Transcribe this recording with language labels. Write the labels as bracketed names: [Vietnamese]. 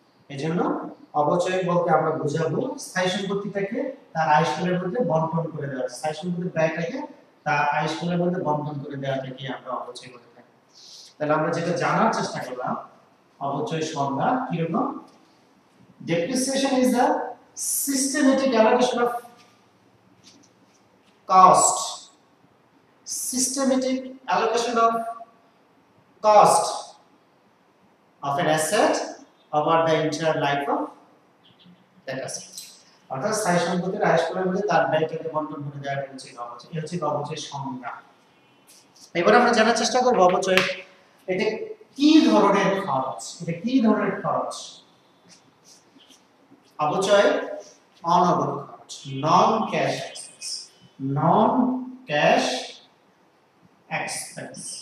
[Bangla] এজন্য অবচয় বলতে আমরা বুঝাবো স্থায়ী সম্পত্তিটাকে তার আয়ুষ্কালের মধ্যে বন্টন করে দেওয়া, স্থায়ী সম্পত্তির ব্যয়টাকে তার আয়ুষ্কালের মধ্যে বন্টন করে দেওয়াটাকে আমরা অবচয় বলে থাকি। তাহলে আমরা যেটা জানার চেষ্টা করলাম অবচয় সংজ্ঞা কিরকম। [English] Depreciation is the systematic allocation of cost, systematic allocation of cost of an asset over the entire life of that asset. [Bangla] অর্থাৎ স্থায়ী সম্পত্তির আয়ুষ্কালের মধ্যে তার ব্যয়টাকে বন্টন করে দেওয়াটা হচ্ছে অবচয়। এই হচ্ছে অবচয় সংজ্ঞা। এবার আমরা জানার চেষ্টা করব অবচয় এটা কি ধরনের খরচ, এটা কি ধরনের খরচ। অবচয় অনগদ খরচ, নন ক্যাশ এক্সপেন্স, নন ক্যাশ এক্সপেন্স।